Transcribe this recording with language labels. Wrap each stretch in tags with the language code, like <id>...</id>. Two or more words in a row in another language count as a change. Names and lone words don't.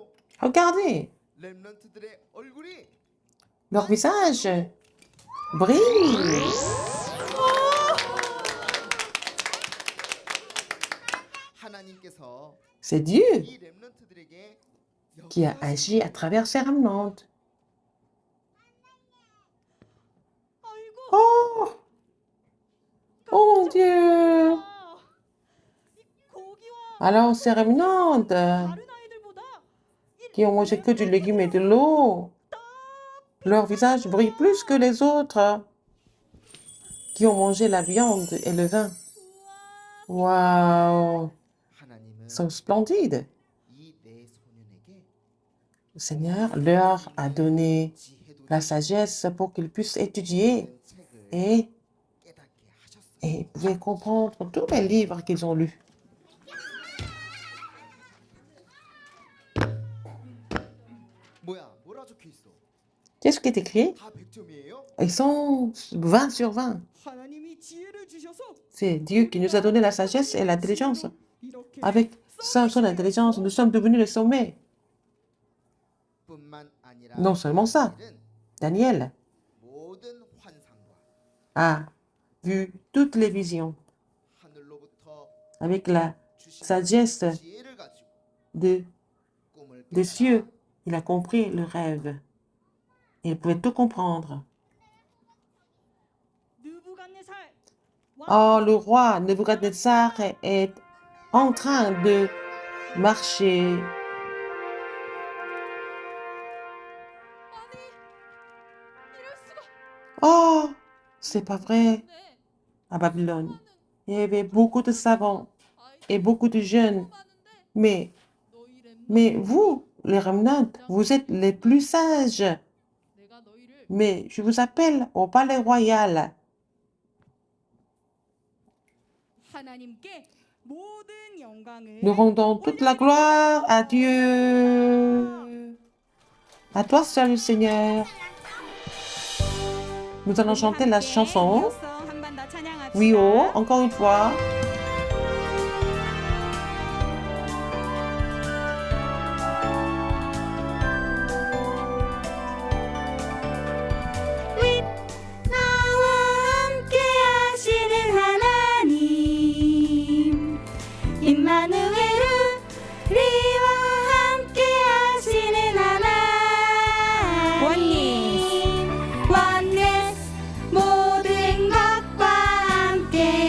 <fr>Regardez,</fr> <ko>렘넌트들의 얼굴이</ko> <fr>leur visage brille.</fr> <ko>하나님께서</ko> <fr>C'est Dieu</fr> <ko>이 렘넌트들에게</ko> <fr>qui a agi à travers ces remnants.</fr> <ko>아이고,</ko> <fr>Oh, oh mon Dieu!</fr> <ko>이 고기와</ko> <fr>Alors ces remnants</fr> <ko>다른 아이들보다</ko> <fr>qui ont mangé que du légume et de l'eau, leur visage brille plus que les autres qui ont mangé la viande et le vin. Waouh!</fr> <ko>하나님은</ko> <fr>Ils sont splendides.</fr> <ko>이 네 소년에게</ko> <fr>Le Seigneur leur a donné</fr> <ko>지혜도</ko> <fr>la sagesse pour qu'ils puissent étudier</fr> <ko>있는 책을</ko> <fr>et,</fr> <ko>깨닫게 하셨어요.</ko> <fr>et pouvaient comprendre tous les livres qu'ils ont lus.</fr> <ko>뭐야? 뭐라 적혀 있어?</ko> <fr>Qu'est-ce qui est écrit?</fr> <ko>다 100점이에요?</ko> <fr>Ils sont 20 sur 20.</fr> <ko>하나님이 지혜를 주셔서</ko> <fr>C'est Dieu qui nous a donné la sagesse et l'intelligence.</fr> <ko>이렇게</ko> <fr>Avec son intelligence, nous sommes devenus le sommet.</fr> <ko>뿐만 아니라</ko> <fr>Non seulement ça,</fr> <ko>다니엘은</ko> <fr>Daniel</fr> <ko>모든 환상과</ko> <fr>a vu toutes les visions</fr> <ko>하늘로부터</ko> <fr>avec la</fr> <ko>주신</ko> <fr>sagesse</fr> <ko>지혜를 가지고 꿈을</ko> <fr>des</fr> <ko>깼다.</ko> <fr>cieux. Il a compris le rêve. Il pouvait tout comprendre.</fr> <ko>느부갓네살</ko> <fr>Oh, le roi Nebuchadnezzar est en train de marcher.</fr> <ko>이럴 수가.</ko> <fr>Oh, c'est pas vrai.</fr> <ko>네.</ko> <fr>À Babylone,</fr> <ko>많은</ko> <fr>il y avait beaucoup de savants</fr> <ko>아이들이</ko> <fr>et beaucoup de jeunes.</fr> <ko>많은데</ko> <fr>Mais,</fr> <ko>너희</ko> <fr>mais</fr> <ko>렘넌트</ko> <fr>vous, les remnants, vous êtes les plus sages.</fr> <ko>내가 너희를</ko> <fr>Mais je vous appelle au palais royal.</fr> <ko>하나님께 모든 영광을</ko> <fr>Nous rendons toute la gloire à Dieu. À toi seul, Seigneur. Nous allons chanter la chanson.</fr> <ko>한번 더 찬양합시다.</ko> <fr>Oui, oh, encore une fois.</fr> <ko>나와 함께 하시는 하나님 임마누엘 우리와 함께 하시는 하나님 원네스 모든 것과 함께</ko>